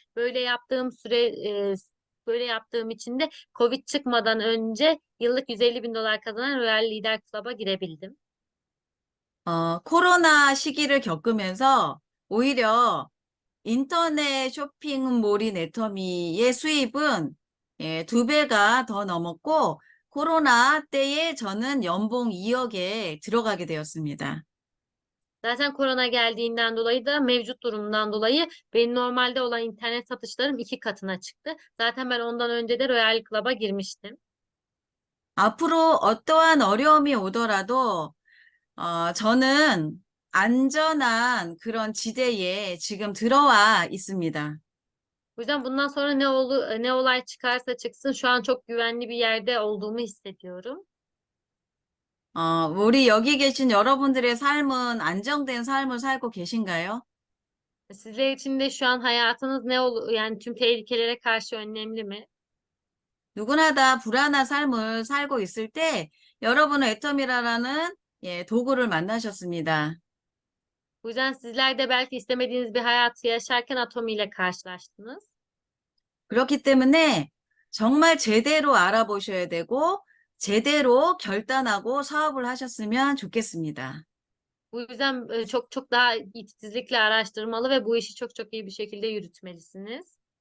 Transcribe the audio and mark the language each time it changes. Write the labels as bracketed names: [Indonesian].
[Turkish] Böyle yaptığım böyle yaptığım için de Covid çıkmadan önce yıllık 150 bin dolar kazanan Royal Leader Club'a girebildim. [Korean] 코로나 시기를 겪으면서 오히려 인터넷 쇼핑몰인 애터미의 수입은 2배가 더 넘었고, 코로나 때에 저는 연봉 2억에 들어가게 되었습니다. [Turkish] Zaten korona geldiğinden dolayı da mevcut durumdan dolayı benim normalde olan internet satışlarım 2 katına çıktı. Zaten ben ondan önce de Royal Club'a girmiştim. [Korean] 앞으로 어떠한 어려움이 오더라도 저는 안전한 그런 지대에 지금 들어와 있습니다. [Turkish] O yüzden bundan sonra ne olay çıkarsa çıksın şu an çok güvenli bir yerde olduğumu hissediyorum. [Korean] 우리 여기 계신 여러분들의 삶은 안정된 삶을 살고 계신가요? [Turkish] Sizler için de şu an hayatınız yani tüm tehlikelere karşı önlemli mi? [Korean] 누구나 다 불안한 삶을 살고 있을 때 여러분은 애터미라라는 도구를 만나셨습니다. [Turkish] Bu yüzden sizler de belki istemediğiniz bir hayatı yaşarken Atomi ile karşılaştınız. [Korean] 그렇기 때문에 정말 제대로 알아보셔야 되고 제대로 결단하고 사업을 하셨으면 좋겠습니다. [Turkish] Bu yüzden çok çok daha titizlikle araştırmalı ve bu işi çok çok iyi bir şekilde yürütmelisiniz.